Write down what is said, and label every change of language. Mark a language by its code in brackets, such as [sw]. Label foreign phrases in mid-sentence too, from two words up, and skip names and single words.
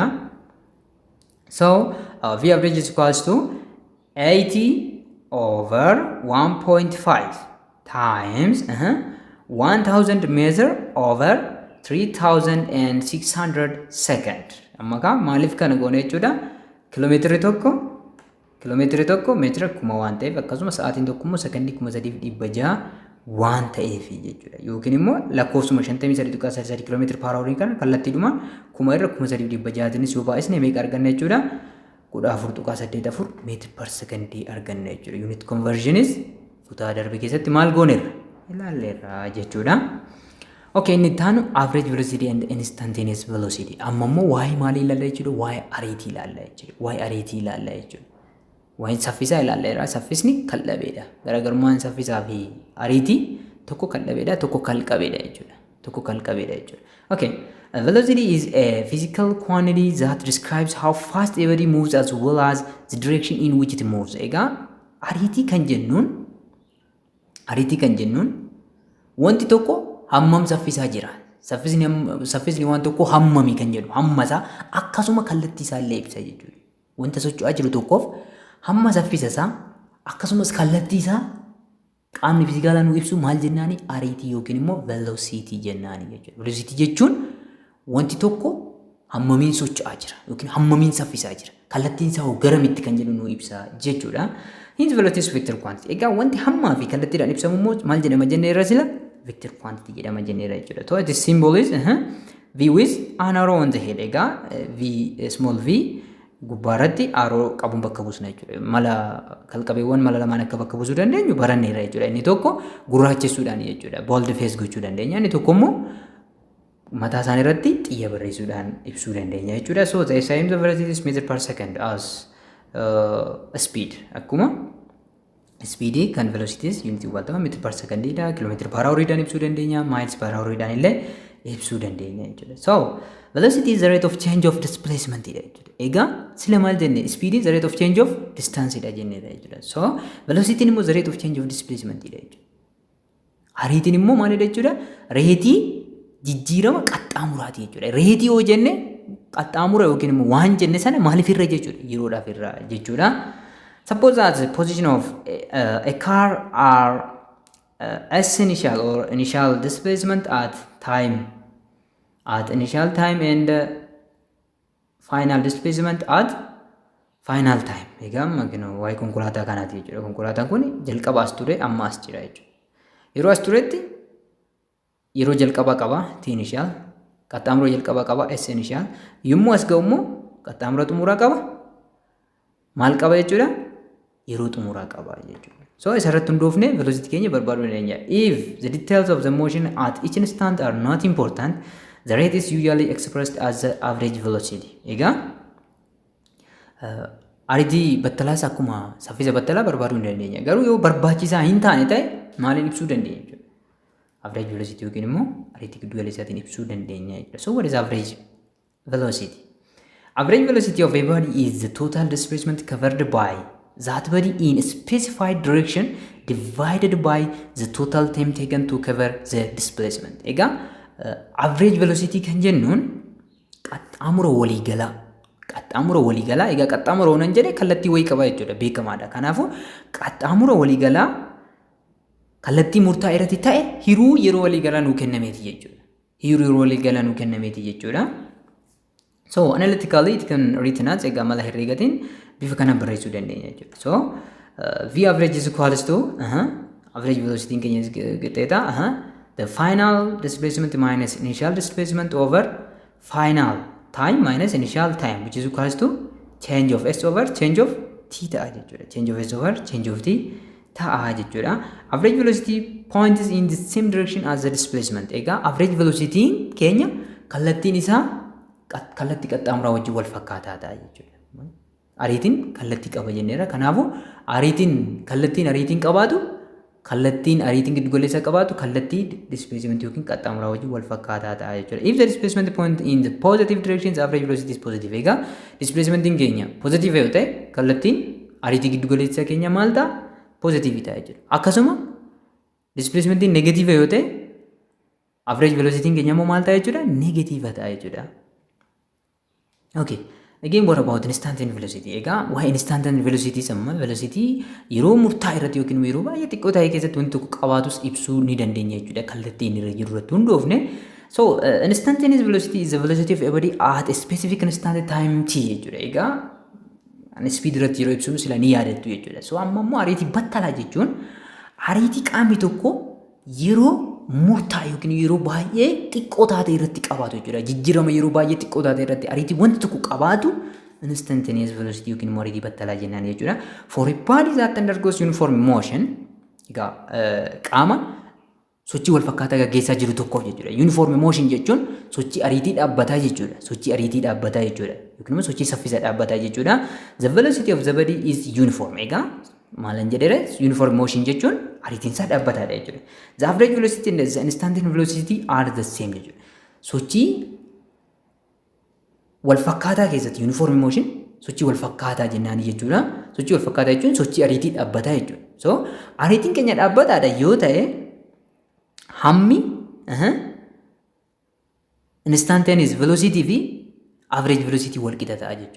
[en] So V average is equals to 80 over 1.5 times 1000 meter over 3600 second. [om] Amma ka maaliif kana goone jechuudha? Kiiloomeetira tokko meetira 1000 waan ta'eef akkasumas sa'aatiin tokko immoo sekondii 3600 waan ta'eef jechuudha. Yookiin immoo lakkoofsuma 53.33 kiiloomeetira [en] per hour [om] kan kallattiidhuma 1000 irra 3600 yoo baay'isne meeqa arganna jechuudha? 14.84 meetira per sekondii arganna jechuudha. [en] Unit conversion is [om] kutaa darbe keessatti maal gooneerra? Ilaalleerra jechuudha. [en] Okay, [om] inni taanu [en] average velocity and instantaneous velocity. [om] Amma immoo waa'ee maalii ilaalla jechuudha? Waa'ee ariitii ilaalla jechuudha. Waa'ee saffisaa ilaalleerra. Saffisni kal'abeedha. Garaagarummaan saffisaa fi ariitii tokko kal'abeedha, tokko kalqabeedha jechuudha. [en] Okay, velocity is a physical quantity that describes how fast a body moves as well as the direction in which it moves. [om] Egaa ariitii kan jennuun wanti tokko hammam saffisaa jira. Saffisni waan tokko hammami kan jedhu hammasaa akkasuma kallattii isaa illee ibsa jechuudha. Wanta socho'aa jiru tokkoof hamma saffisa isaa akkasumas kallattii isaa qaamni fiizikaalaa nu ibsu maal jennaani? Ariitii yookiin immoo velocity jennaani jechuudha. Velocity jechuun wanti tokko hammamiin socho'aa jira yookiin hammamiin saffisaa jira. Kallattiin isaa garamitti kan jedhu nu ibsa jechuudha. [en] Hence velocity is vector quantity. [om] Egaa wanti hammaa fi kallattiidhaan ibsamu immoo maal jedhama jennee irra sila? [en] Vector quantity [om] jedhama jennee irra jechuudha. [en] So this symbol is V with an arrow on the head. [om] Egaa V small v gubbaarratti arrow qabuun bakka buusna jechuudha. Mala kalqabeewwan mala lamaan akka bakka buusuu dandeenyu baranneerra jechuudha. Inni tokko gurraachessuudhaan jechuudha. [en] Bold face [om] gochuu dandeenya. Inni tokko immoo mataa isaanii irratti xiyya barreessuudhaan ibsuu dandeenya jechuudha. [en] So the same the velocity is meter per second as speed. [om] Akkuma speedii kan velocities unit waltama [en] meter per secondidha. Kilometer per houridhaan [om] ibsuu dandeenya. [en] Miles per houridhaan [om] illee ibsuu dandeenya jechuudha. [en] So velocity is the rate of change of displacement jechuudha. [om] Egaa sila maal jenne? [en] Speed is the rate of change of distance [om] jenneedha jechuudha. [en] So velocity immoo the rate of change of displacement jechuudha. [om] Ariitiin immoo maalidha jechuudha? Reetii jijjiirama qaxxaamuraati jechuudha. Reetii yoo jenne qaxxaamura yookiin immoo waan jenne sana maaliif irra jechuudha? Yeroodhaaf irra jechuudha. [en] Suppose that the position of a car are S initial or initial displacement at initial time and final displacement at final time. [om] Egaa magino waa'ee konkolaataa kanaati jechuudha. Konkolaataan kun jalqaba as ture amma as jira jechuudha. Yeroo as turetti yeroo jalqaba qaba T initial, qaxxaamura jalqaba qaba S initial. Yommuu as ga'u immoo qaxxaamura xumuraa qaba. Maal qaba jechuudha? Yeroo xumuraa qaba jechuudha. So isarratti hundoofne velocity keenya barbaaduu dandeenya. [en] If the details of the motion at each instant are not important, the rate is usually expressed as the average velocity. [om] Egaa ariitii battalaas akkuma saffisa battalaa barbaaduu hin dandeenya. Garuu yoo barbaachisaa hin taane ta'e maaliin ibsuu dandeenya jechuudha. [en] Average velocity [om] yookiin immoo ariitii giddu galeessaatiin ibsuu dandeenya jechuudha. [en] So what is average velocity? Average velocity of a body is the total displacement covered by that body in a specified direction divided by the total time taken to cover the displacement. [om] Egaa [en] average velocity [om] kan jennuun qaxxaamura waliigalaa. Qaxxaamura waliigalaa egaa qaxxaamura oonan jedhee kallattii wayii qaba jechuudha beekamaadha. Kanaafuu qaxxaamura waliigalaa kallattii murtaa'e irratti ta'e hiruu yeroo waliigalaa nuu kennameeti jechuudha. Hiruu yeroo waliigalaa nuu kennameeti jechuudha. [en] So analytically it can written as [om] egaa mala herreegatiin bifa kana barreessuu dandeenya jechuudha. [en] So V average is equals to average velocity [om] keenya qixxeeta [en] the final displacement minus initial displacement over final time minus initial time, which is equals to change of S over change of T [om] ta'a jechuudha. [en] Change of S over change of T [om] ta'a jechuudha. [en] Average velocity points in the same direction as the displacement. [om] Egaa [en] average velocity [om] keenya kallattiin isaa kallattii qaxxaamuraa wajjin wal fakkaataa ta'a jechuudha. Ariitiin kallattii qaba jenneera. Kanaafuu kallattiin ariitiin qabaatu kallattiin ariitiin giddu galeessa qabaatu kallattii displacement yookiin qaxxaamuraa wajjin wal fakkaataa ta'a jechuudha. [en] If the displacement point in the positive direction, the average velocity is positive. [om] Egaa displacementiin keenya positive yoo ta'e kallattiin ariitii giddu galeessa keenya maal ta'a? Positive ta'a jechuudha. Akkasuma displacementiin negative yoo ta'e [en] average velocity [om] keenya immoo maal ta'a jechuudha? Negative ta'a jechuudha. [en] Okay. Again, what about instantaneous velocity? [om] Egaa waa'ee [en] instantaneous velocity [om] samma velocity yeroo murtaa'e irratti yookiin yeroo baay'ee xiqqoo ta'e keessatti wanti tokko qabaatus ibsuu ni dandeenya jechuudha. Kallattii inni irra jiru irratti hundoofne. [en] So instantaneous velocity is the velocity of a body at a specific instant time t jechuudha. [om] Egaa speed irratti yeroo ibsinu sila ni yaadattu jechuudha. So amma immoo ariitii battalaa jechuun ariitii qaamni tokko yeroo murtaa'e yookiin yeroo baay'ee xiqqoo taate irratti qabaatu jechuudha. Jijjiirama yeroo baay'ee xiqqoo taate irratti ariitii wanti tokko qabaatu [en] instantaneous velocity [om] yookiin immoo ariitii battalaa jennaan jechuudha. [en] For a body that undergoes uniform motion, [om] egaa qaama sochii wal fakkaataa gaggeessaa jiru tokkoof jechuudha. [en] Uniform motion [om] jechuun sochii ariitii dhaabbataa jechuudha. Sochii ariitii dhaabbataa jechuudha. Yookiin immoo sochii saffisa dhaabbataa jechuudha. [en] The velocity of the body is uniform. [om] Egaa maalan jedhee [en] uniform motion [om] jechuun ariitiin isaa dhaabbataadha jechuudha. [en] The average velocity and the instantaneous velocity are the same jechuudha. [om] Sochii wal fakkaataa keessatti [en] uniform motion [om] sochii wal fakkaataa jennaan jechuudha. Sochii wal fakkaataa jechuun sochii ariitii dhaabbataa jechuudha. So ariitiin keenya dhaabbataadha yoo ta'e hammi [en] instantaneous velocity [om] fi [en] average velocity [om] wal qixa ta'a jechuudha.